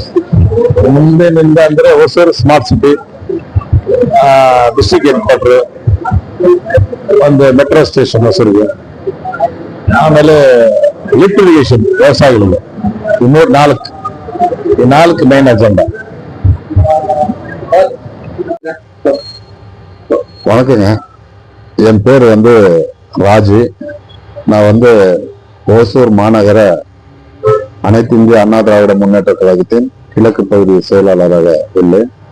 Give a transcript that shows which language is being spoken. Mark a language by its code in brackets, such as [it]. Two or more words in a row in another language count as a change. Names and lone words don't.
[kn] ಮುಂದಿನಿಂದ ಅಂದ್ರೆ ಹೊಸೂರು [en] smart city, district head quarter, [kn] ಒಂದು [en] metro station [kn] ಹೊಸೂರಿಗೆ, ಆಮೇಲೆ [en] lift irrigation [kn] ವ್ಯವಸಾಯಗಳು, ಈ ನಾಲ್ಕು [en] main agenda. [ta] வணக்கங்க, என் பேர் ராஜி. நான் ஓசூர் மாநகர அனைத்து இந்திய அண்ணா திராவிட முன்னேற்ற கழகத்தின் கிழக்கு பகுதி செயலாளராக உள்ளேன்.